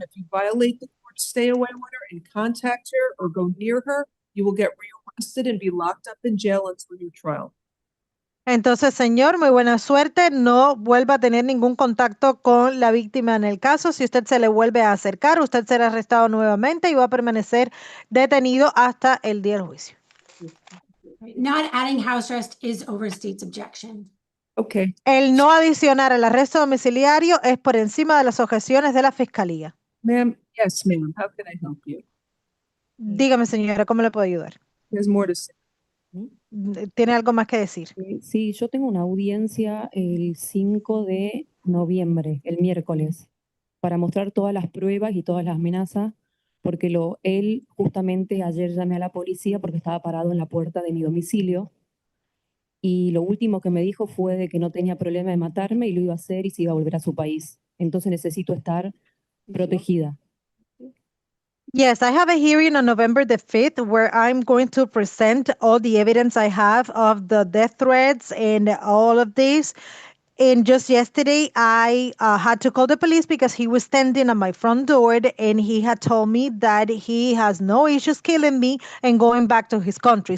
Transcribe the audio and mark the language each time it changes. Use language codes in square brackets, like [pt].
[en] If you violate the court stay away order and contact her or go near her, you will get rearrested and be locked up in jail until your trial. [es] Entonces, señor, muy buena suerte. No vuelva a tener ningún contacto con la víctima en el caso. Si usted se le vuelve a acercar, usted será arrestado nuevamente y va a permanecer detenido hasta el día del juicio. [en] Not adding house arrest is overstates objection. Okay. [es] El no adicionar el arresto domiciliario es por encima de las objeciones de la fiscalía. [en] Ma'am, yes, ma'am. How can I help you? [es] Dígame, señora, ¿cómo le puedo ayudar? [en] There's more to say. [es] ¿Tiene algo más que decir? Sí, yo tengo una audiencia el 5 de noviembre, el miércoles, para mostrar todas las pruebas y todas las amenazas, porque él justamente ayer llamé a la policía porque estaba parado en la puerta de mi domicilio y lo último que me dijo fue de que no tenía problema de matarme y lo iba a hacer y se iba a volver a su país. Entonces necesito estar protegida. [en] Yes, I have a hearing on November the 5th where I'm going to present all the evidence I have of the death threats and all of this. And just yesterday, I had to call the police because he was standing at my front door and he had told me that he has no issues killing me and going back to his country.